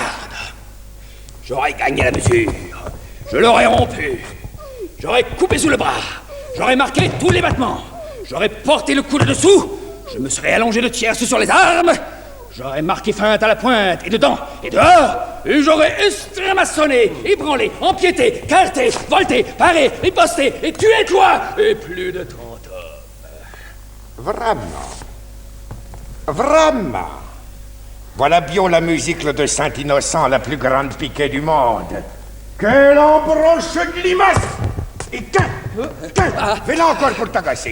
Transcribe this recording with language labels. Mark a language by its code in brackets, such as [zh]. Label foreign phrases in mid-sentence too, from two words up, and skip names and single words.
[fr] J'aurais gagné la mesure. Je l'aurais rompu. J'aurais coupé sous le bras. J'aurais marqué tous les battements. J'aurais porté le coude dessous. Je me serais allongé de tierce sur les armes. J'aurais marqué feinte à la pointe, et dedans, et dehors, et j'aurais estramaçonné, ébranlé, empiété, carté, volté, paré, riposté, et tué toi, et plus de 30 hommes. Vraiment. Voilà bien la musique de Saint-Innocent, la plus grande piquée du monde. Que l'embroche de limace! Et fais-la encore pour t'agacer.